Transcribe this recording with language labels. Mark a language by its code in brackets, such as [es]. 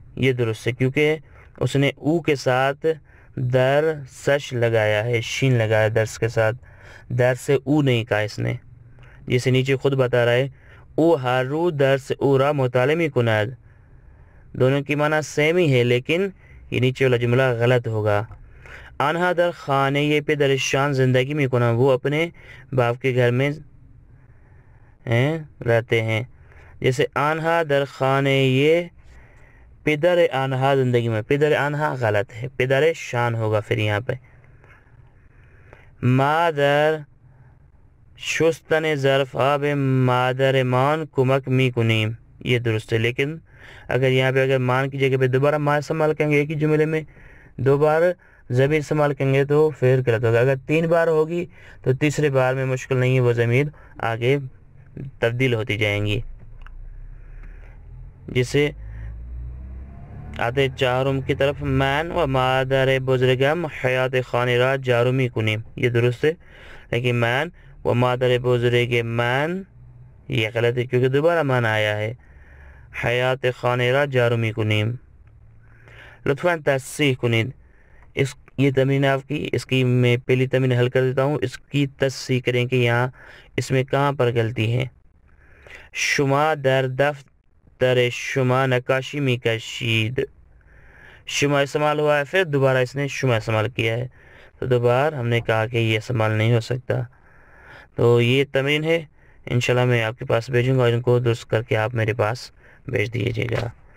[ur] یہ درست ہے کیونکہ اس نے او کے ساتھ درسش لگایا ہے، شین لگایا درس کے ساتھ، در سے او نہیں کہا اس نے. جیسے نیچے خود بتا رہا ہے [fa] او هر روز درس او را مطالعه می کند. [ur] دونوں کی معنی سیم ہی ہے لیکن یہ نیچے والا جملہ غلط ہوگا. [fa] آنہا در خانه پدرشان زندگی می کنند. [ur] وہ اپنے باپ کے گھر میں رہتے ہیں. جیسے [fa] آنہا در خانه پدر آنہا زندگی [ur] میں، پدر آنہا غلط ہے، پدر شان ہوگا پھر یہاں پہ. [fa] مادر شستن ظرف آب مادر مان کمک می کنیم، [ur] یہ درست ہے. لیکن اگر یہاں پہ اگر مان کی جگہ پہ دوبارہ ما استعمال کریں گے، ایک ہی جملے میں دو بار ضمیر استعمال کریں گے تو پھر غلط ہوگا. اگر 3 بار ہوگی تو تیسرے بار میں مشکل نہیں ہے، وہ ضمیر آگے تبدیل ہوتی جائیں گی. جسے آتے چہارم کی طرف، [fa] من و مادر بزرگم حیات خانه را جارو می کنیم، [ur] یہ درست ہے. لیکن من و مادر بزرگ من یہ غلط ہے کیونکہ دوبارہ من آیا ہے. [fa] حیات خانه را جارو می کنیم. لطفاً تصحیح کنید. [ur] یہ تمرین آپ کی، اس کی میں پہلی تمرین حل کر دیتا ہوں، اس کی تصحیح کریں کہ یہاں اس میں کہاں پر غلطی ہے. [fa] شما در دفتر شما نقاشی می کشید. [ur] شما استعمال ہوا ہے، پھر دوبارہ اس نے شما استعمال کیا ہے، تو دوبارہ ہم نے کہا کہ یہ استعمال نہیں ہو سکتا. تو یہ تمرین ہے، انشاءاللہ میں آپ کے پاس بھیجوں گا اور ان کو درست کر کے آپ میرے پاس بھیج دیجیے گا.